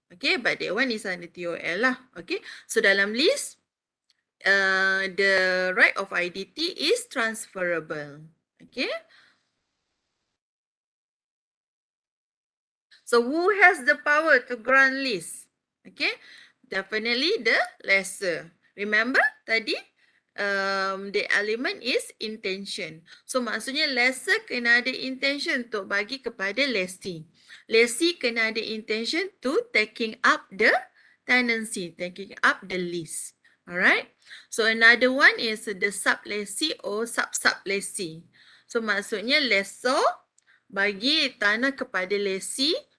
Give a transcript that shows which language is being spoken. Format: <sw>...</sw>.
<en>Okay, but that one is under TOL lah. Okay, so</en> <ms>dalam list,</ms> <en>the right of IDT is transferable. Okay. So who has the power to grant lease? Okay, definitely the lessor. Remember</en> <ms>tadi?</ms> <en>The element is intention.</en> <ms>So maksudnya lessor kena ada intention untuk bagi kepada lessee.</ms> <en>Lessee</en> <ms>kena ada</ms> <en>intention to taking up the tenancy, taking up the lease. Alright. So another one is the sublessee or sub-sublessee.</en> <ms>So maksudnya lessor bagi tanah kepada lessee.</ms>